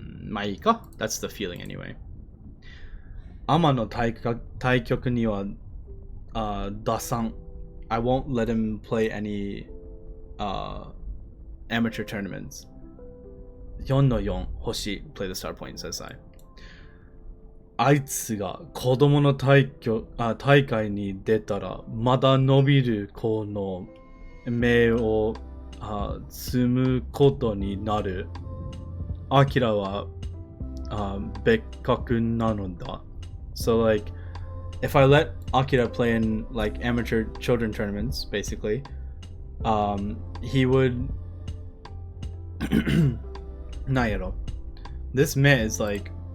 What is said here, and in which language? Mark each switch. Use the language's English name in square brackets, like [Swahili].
[Japanese] Maika? [English] That's the feeling anyway. [Japanese] Ama no taikyoku ni wa dasan. [English] I won't let him play any amateur tournaments. [Japanese] 4の4星 [English] play the star point, says I. [Japanese] あいつが子供の大会に出たらまだ伸びる子の目を摘むことになる。アキラは別格なのだ。 [English] So like, if I let Akira play in like amateur children tournaments, basically, he would. [Japanese] なんやろ. [English] This man is like.